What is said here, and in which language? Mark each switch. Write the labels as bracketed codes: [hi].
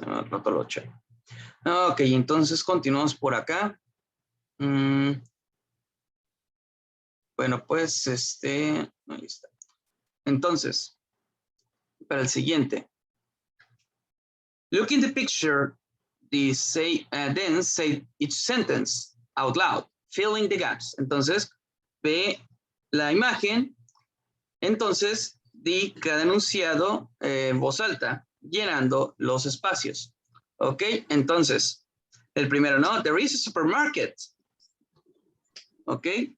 [es] No te lo eché. Ok, entonces continuamos por acá. Bueno, pues ahí está. Entonces, para el siguiente. [en] Look in the picture, then say each sentence out loud, filling the gaps. [es] Entonces, ve la imagen, entonces di cada enunciado en voz alta, llenando los espacios. ¿Ok? Entonces, el primero, ¿no? [en] There is a supermarket. [es] ¿Ok?